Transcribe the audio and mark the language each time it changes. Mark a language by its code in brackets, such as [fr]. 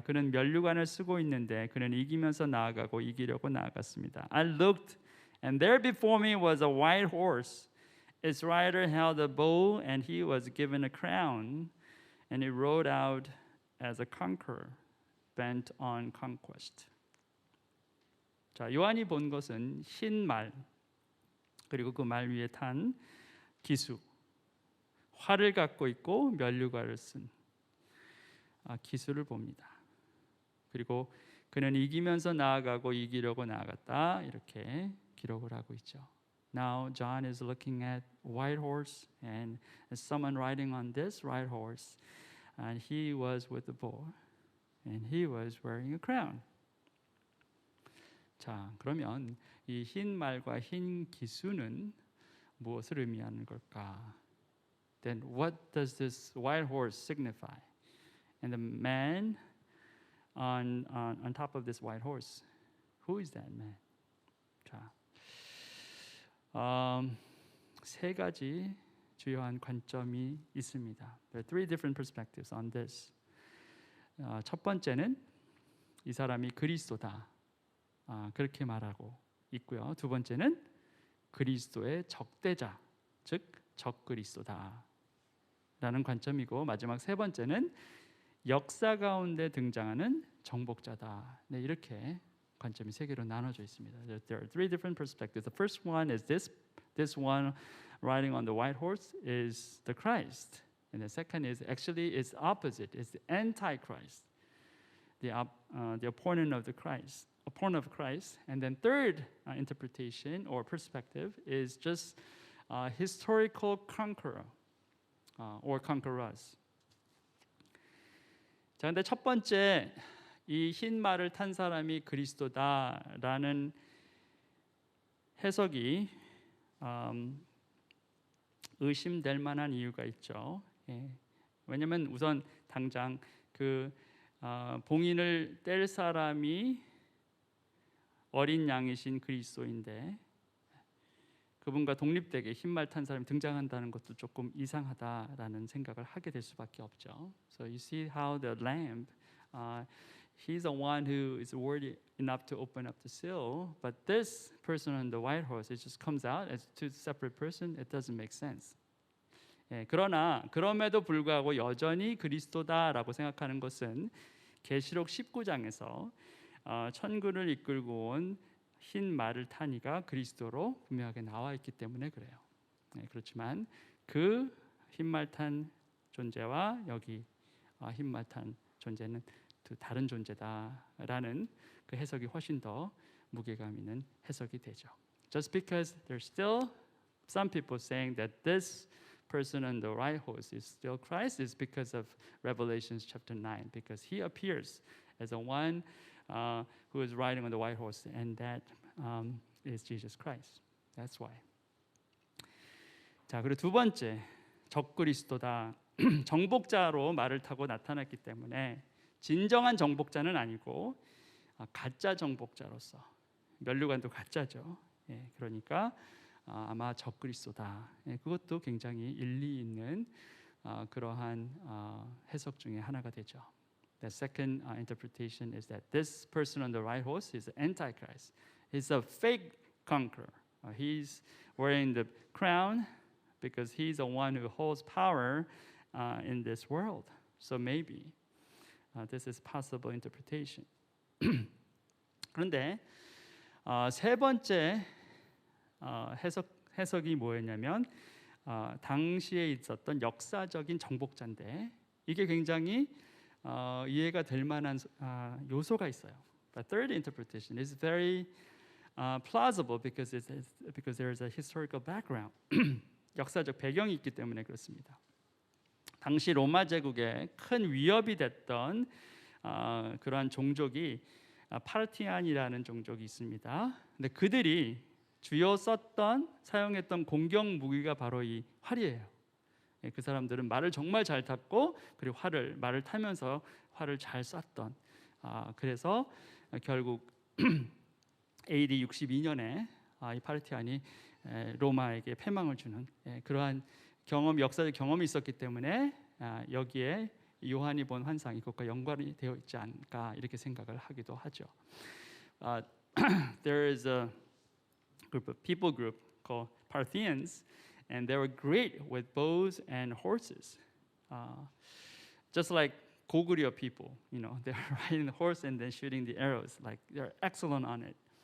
[ko] 그는 면류관을 쓰고 있는데 그는 이기면서 나아가고 이기려고 나아갔습니다. [en] I looked and there before me was a white horse. Its rider held a bow and he was given a crown and he rode out as a conqueror bent on conquest. [ko] 자, 요한이 본 것은 흰 말 그리고 그 말 위에 탄 기수, 활을 갖고 있고 면류관을 쓴 기수를 봅니다. 그리고 그는 이기면서 나아가고 이기려고 나아갔다 이렇게 기록을 하고 있죠. [en] Now John is looking at white horse and someone riding on this white horse, and he was with the bow, and he was wearing a crown. [ko] 자, 그러면 이 흰 말과 흰 기수는 무엇을 의미하는 걸까? [en] Then what does this white horse signify? And the man on top of this white horse, who is that man? [ko] 자, 세 가지 주요한 관점이 있습니다. [en] There are three different perspectives on this. [ko] 첫 번째는 이 사람이 그리스도다. 그렇게 말하고 있고요. 두 번째는 그리스도의 적대자, 즉 적그리스도다. 라는 관점이고 마지막 세 번째는 역사 가운데 등장하는 정복자다. 네, 이렇게 관점이 세 개로 나눠져 있습니다. [en] There are three different perspectives. The first one is this one riding on the white horse is the Christ. And the second is actually it's opposite. It's the antichrist. The opponent of the Christ. Opponent of Christ. And then third interpretation or perspective is just historical conqueror. Or conquerors. [ko] 자, 근데 첫 번째 이 흰 말을 탄 사람이 그리스도다라는 해석이 의심될 만한 이유가 있죠. 왜냐하면 우선 당장 그 봉인을 뗄 사람이 어린 양이신 그리스도인데 그분과 독립되게 흰말 탄 사람이 등장한다는 것도 조금 이상하다라는 생각을 하게 될 수밖에 없죠. [en] So you see how the lamb, he's the one who is worthy enough to open up the seal, but this person on the white horse, it just comes out as two separate person. It doesn't make sense. [ko] 그러나 그럼에도 불구하고 여전히 그리스도다라고 생각하는 것은 계시록 19장에서 천군을 이끌고 온 흰 말을 탄 이가 그리스도로 분명하게 나와 있기 때문에 그래요. 그렇지만 그 흰 말 탄 존재와 여기 흰 말 탄 존재는 두 다른 존재다라는 그 해석이 훨씬 더 무게감 있는 해석이 되죠. [en] Just because there's still some people saying that this person on the right horse is still Christ is because of Revelation chapter 9, because he appears as the one who is riding on the white horse, and that is Jesus Christ. That's why. [ko] 자, 그리고 두 번째, 적그리스도다. 정복자로 말을 타고 나타났기 때문에 진정한 정복자는 아니고 가짜 정복자로서, 면류관도 가짜죠. 그러니까 아마 적그리스도다. 그것도 굉장히 일리 있는 그러한 해석 중에 하나가 되죠. [en] The second interpretation is that this person on the right horse is the Antichrist. He's a fake conqueror. He's wearing the crown because he's the one who holds power in this world. So maybe this is possible interpretation. [ko] 그런데 세 번째 해석이 뭐였냐면 당시에 있었던 역사적인 정복자인데 이게 굉장히 이해가 될 만한 요소가 있어요. [en] But third interpretation is very plausible because there is a historical background. [ko] 역사적 배경이 있기 때문에 그렇습니다. 당시 로마 제국에 큰 위협이 됐던 그러한 종족이 파르티안이라는 종족이 있습니다. 근데 그들이 주요 사용했던 공격 무기가 바로 이 활이에요. 그 사람들은 말을 정말 잘 탔고 그리고 말을 타면서 활을 잘 쐈던 그래서 결국 AD 62년에 이 파르티안이 로마에게 패망을 주는 그러한 역사적 경험이 있었기 때문에 여기에 요한이 본 환상이 그것과 연관이 되어 있지 않을까 이렇게 생각을 하기도 하죠. [en] There is a people group called Parthians, and they were great with bows and horses, just like Goguryeo people. They're riding the horse and then shooting the arrows. Like they're excellent on it.